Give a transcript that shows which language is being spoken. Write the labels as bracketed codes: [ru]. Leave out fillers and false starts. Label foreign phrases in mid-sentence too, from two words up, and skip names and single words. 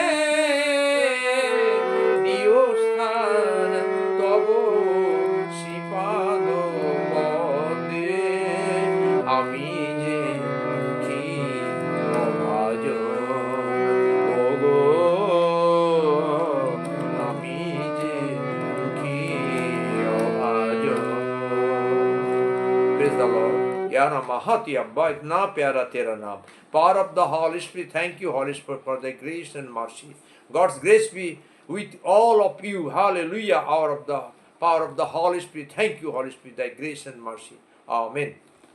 [bn] দিও স্থান তব শ্রীপাদ পদে, আমি যে দুঃখী অভাজন ওগো, আমি যে দুঃখী অভাজন। [en] Praise the Lord. [hi] यार महत अब्बा इतना प्यारा तेरा नाम। [en] Power of the Holy Spirit, thank you Holy Spirit for thy grace and mercy. God's grace be with all of you. Hallelujah. Power of the Holy Spirit. Thank you Holy Spirit, thy grace and mercy. Amen.